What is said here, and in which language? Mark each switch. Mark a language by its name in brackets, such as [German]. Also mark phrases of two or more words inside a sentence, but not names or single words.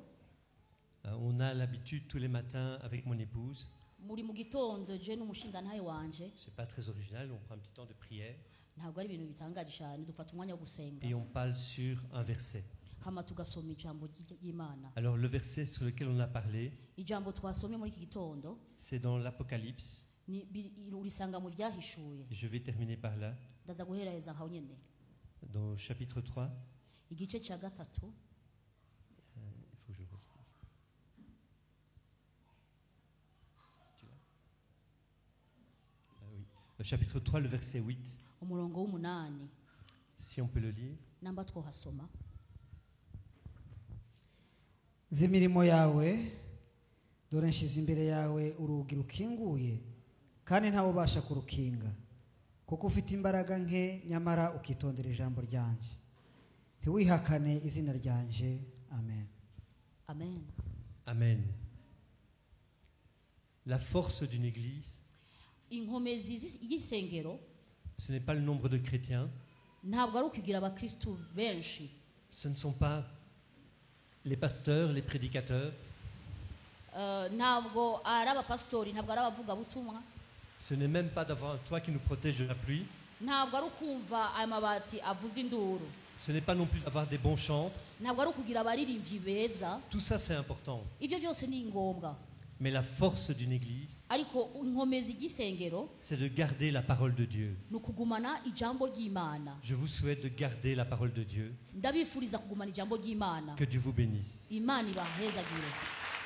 [French] on a l'habitude tous les matins avec mon épouse, [Rundi] muri mu gitondo je n'umushingantahe wanje, [French] c'est pas très original, on prend un petit temps de prière [Rundi] ntabwo ari ibintu bitangaje cyane, dufata umwanya wo gusenga [French] et on parle sur un verset. [Rundi] hama tugasoma ijambo ry'Imana. [French] Alors le verset sur lequel on a parlé, [Rundi] Ijambo twasomye muri iki gitondo [French] c'est dans l'Apocalypse. [Rundi] urisanga mu byahishuye. [French] Je vais terminer par là, [Rundi] Ndaza guheraheza aho nyene. [French] dans chapitre 3. [Rundi] Igice cya gatatu [French] Il faut que je retrouve. Tu l'as? Ah oui. Le chapitre 3, le verset 8, [Rundi] umurongo w'umunani [French] si on peut le lire. [Rundi] namba twohasoma. nzi imirimo yawe dore nshize imbere yawe urugi rukinguye kandi ntawe ubasha kurukinga kuko ufite imbaraga nke nyamara ukitondera ijambo ryanje ntiwihakane izina ryanje amen. Amen. [French] Amen. La force d'une église, [Rundi] Inkomezi y'isengero [French] ce n'est pas le nombre de chrétiens, [Rundi] ntabwo ari ukugira abakristu benshi, [French] ce ne sont pas les pasteurs, les prédicateurs, [Rundi] ntabwo ari abapasitori, ntabwo ari abavugabutumwa, [French] ce n'est même pas d'avoir un toit qui nous protège de la pluie, [Rundi] ntabwo ari ukumva aya mabati avuza induru, [French] ce n'est pas non plus d'avoir des bons chantres. [Rundi] ntabwo ari ukugira abaririmbyi beza. [French] Tout ça c'est important. [Rundi] Ibyo byose ni ngombwa, [French] Mais la force d'une église, [Rundi] ariko inkomezi y'isengero [French] c'est de garder la parole de Dieu. [Rundi] ni ukugumana ijambo ry'Imana. [French] Je vous souhaite de garder la parole de Dieu. [Rundi] Ndabifuriza kugumana ijambo ry'Imana. [French] Que Dieu vous bénisse. [Rundi] Imana ibahezagire.